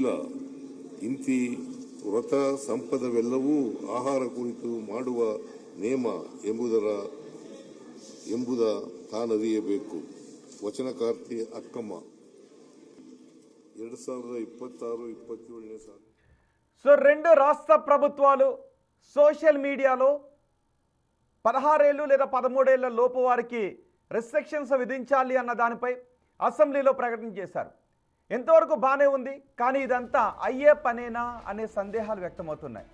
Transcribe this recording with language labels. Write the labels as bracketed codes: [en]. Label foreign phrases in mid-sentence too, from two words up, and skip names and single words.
[kn] ಇಂತಿ ವ್ರತ ಸಂಪದವೆಲ್ಲವೂ ಆಹಾರ ಕುರಿತು ಮಾಡುವ ನೇಮ ಎಂಬುದ ತಾನರಿಯಬೇಕು. ವಚನಕಾರ್ತಿ ಅಕ್ಕಮ್ಮ 2026-27ನೇ ಸಾಲು. [te] సో రెండు రాష్ట్ర ప్రభుత్వాలు [en] social media [te] 16 ఏళ్ళు లేదా 13 ఏళ్ల లోపు వారికి రెస్ట్రిక్షన్స్ విధించాలి అన్న దానిపై అసెంబ్లీలో ప్రకటన చేశారు. ఎంతవరకు బాగానే ఉంది, కానీ ఇదంతా అయ్యే పనేనా అనే సందేహాలు వ్యక్తమవుతున్నాయి.